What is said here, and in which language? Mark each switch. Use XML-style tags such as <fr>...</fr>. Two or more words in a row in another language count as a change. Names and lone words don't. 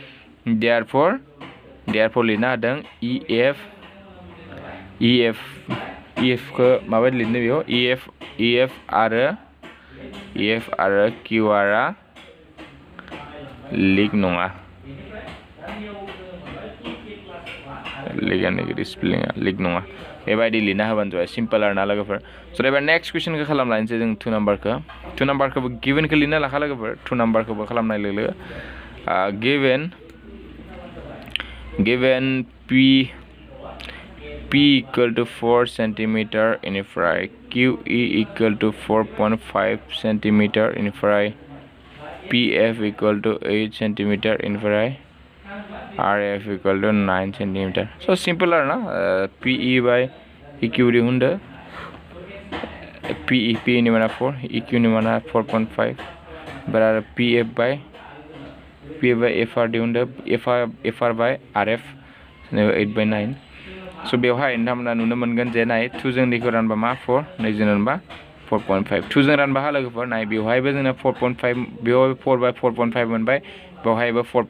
<brx>लिरनो हादों EF खौ माबायदि लिरनो बेयाव EF आरो QR आ लिक नङा लिक नङा बेबायदि लिरना होबानो जाबाय सिम्पल आरोना लोगोफोर स' एबार नेक्स्ट कुइसनखौ खालामलायनोसै जों 2 नाम्बारखौबो गिभेनखौ लिरना लाखा लोगोफोर 2 नाम्बारखौबो खालामनाय लोगो</brx> <en>गिभेन P equal to 4 centimeter बेनिफ्राय QE equal to 4.5 centimeter बेनिफ्राय PF equal to 8 centimeter बेनिफ्राय RF equal to 9 centimeter so simple आरोना PE by EQ दिहुनदो</en> <brx>PE नि माना 4 EQ नि माना 4.5 ओमफ्राय आरो PF by FR दिहुनदो FR by RF 8/9 स' बेवहाय नोंथांमोना नुनो मोनगोन जे नाय 2 जों दैखौ रानबा मा 4 नै जों रानबा 4.5 2 जों रानबा लोगोफोर नाय बेवहायबो जोंना 4.5 बेवहाय 4/4.5 मोनबाय बेवहायबो</brx>